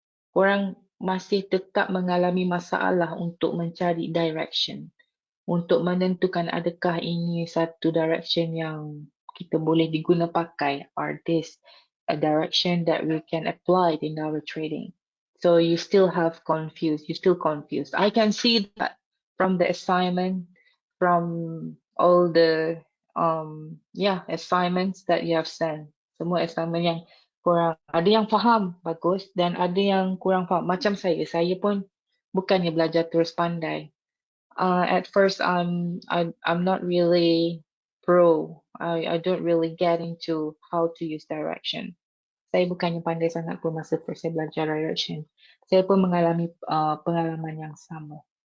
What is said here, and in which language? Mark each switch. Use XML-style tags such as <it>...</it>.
<ms>Korang masih tetap mengalami masalah untuk mencari direction, untuk menentukan adakah ini satu direction yang kita boleh diguna pakai,</ms> <en>or this a direction that we can apply in our trading. So you still have confused, you still confused. I can see that from the assignment, from all the assignments that you have sent.</en> <ms>Semua assignment yang kurang, ada yang faham bagus dan ada yang kurang faham. Macam saya pun bukannya belajar terus pandai.</ms> <en>At first I'm not really pro. I don't really get into how to use direction.</en> <ms>Saya bukannya pandai sangat pun masa first saya belajar direction. Saya pun mengalami pengalaman yang sama.</ms>